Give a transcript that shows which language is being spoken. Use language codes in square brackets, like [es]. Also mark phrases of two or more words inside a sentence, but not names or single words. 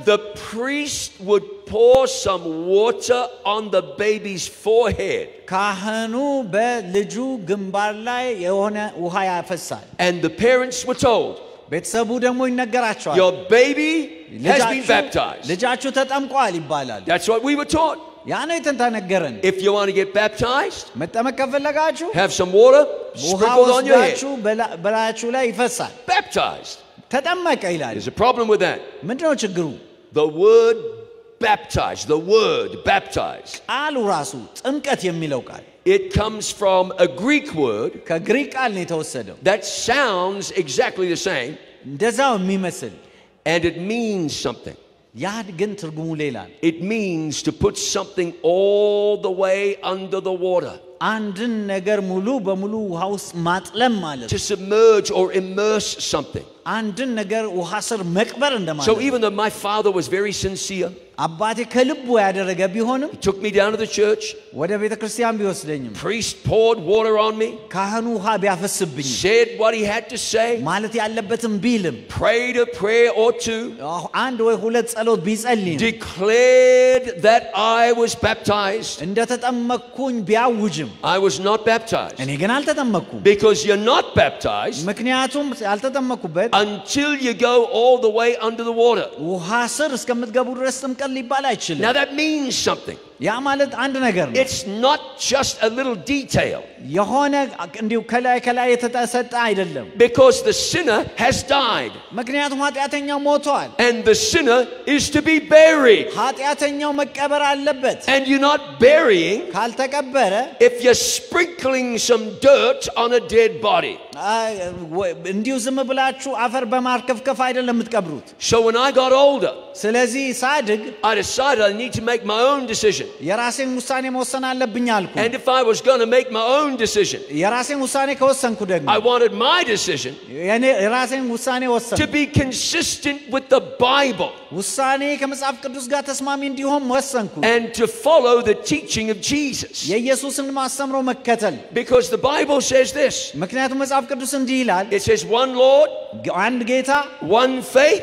[en] The priest would pour some water on the baby's forehead. [am] ካህኑ በልጁ ግንባር ላይ የሆነ ውሃ ያፈሳል. [en] And the parents were told, [am] ቤተሰቡ ደግሞ ይነገራቸዋል. [en] your baby has been baptized. [am] ልጃችሁ ተጠምቋል ይባላል. [en] That's what we were taught. [am] ያ ነው የተነገረን. [en] If you want to get baptized, [am] መጠመቅ ከፈለጋችሁ [en] have some water sprinkled on your head. [am] በላያችሁ ላይ ይፈሳል. [en] Baptized. [am] ተጠመቀ ይላል. [en] There's a problem with that. [am] ምንድነው ችግሩ? [en] The word baptized, the word baptized. [am] ቃሉ ራሱ ጥምቀት የሚለው ቃል [en] It comes from a Greek word [am] ከግሪክ ቃል ነው የተወሰደው. [en] that sounds exactly the same. [am] እንደዛው የሚመስል [en] And it means something. [am] ያ ግን ትርጉሙ ሌላ ነው. [en] It means to put something all the way under the water. [am] አንድን ነገር ሙሉ በሙሉ ውሃ ውስጥ ማጥለም ማለት [en] To submerge or immerse something. [am] አንድን ነገር ውሃ ስር መቅበር እንደማለት. [en] So even though my father was very sincere, [am] አባቴ ከልቡ ያደረገ ቢሆንም [en] he took me down to the church. [am] ወደ ቤተክርስቲያን ቢወስደኝም [en] Priest poured water on me. [am] ካህኑ ውሃ ቢያፈስብኝ [en] Said what he had to say. [am] ማለት ያለበትም ቢልም [en] Prayed a prayer or two. [am] አንድ ወይ ሁለት ጸሎት ቢጸልይ [en] Declared that I was baptized. [am] እንደተጠመቅኩኝ ቢያውጅም [en] I was not baptized. [am] እኔ ግን አልተጠመቅኩም. [en] Because you're not baptized [am] ምክንያቱም ያልተጠመቅኩበት [en] until you go all the way under the water. [am] ውሃ ስር እስከምትገቡ ድረስ ጥምቀት ሊባል አይችልም. [en] Now that means something. [am] ያ ማለት አንድ ነገር ነው. [en] It's not just a little detail. [am] የሆነ እንዲሁ ከላይ የተሰጠ አይደለም. [en] Because the sinner has died. [am] ምክንያቱም ኃጢአተኛው ሞቷል. [en] And the sinner is to be buried. [am] ኃጢአተኛው መቀበር አለበት. [en] And you're not burying [am] ካልተቀበረ [en] if you're sprinkling some dirt on a dead body. [am] እንዲሁ ዝም ብላችሁ አፈር በማርከፍከፍ አይደለም የምትቀብሩት. [en] So when I got older, [am] ስለዚህ ሳድግ [en] I decided I need to make my own decision. [am] የራሴን ውሳኔ መወሰን አለብኝ አልኩ. [en] And if I was going to make my own decision, [am] የራሴን ውሳኔ ከወሰንኩ ደግሞ [en] I wanted my decision [am] የራሴን ውሳኔ ወሰንኩ. [en] to be consistent with the Bible. [am] ውሳኔ ከመጽሐፍ ቅዱስ ጋር ተስማሚ እንዲሆን ወሰንኩ. [en] And to follow the teaching of Jesus. [am] የኢየሱስን ማስተምሮ መከተል. [en] Because the Bible says this. [am] ምክንያቱም መጽሐፍ ቅዱስ እንዲህ ይላል. [en] It says one Lord, [am] አንድ ጌታ, [en] one faith,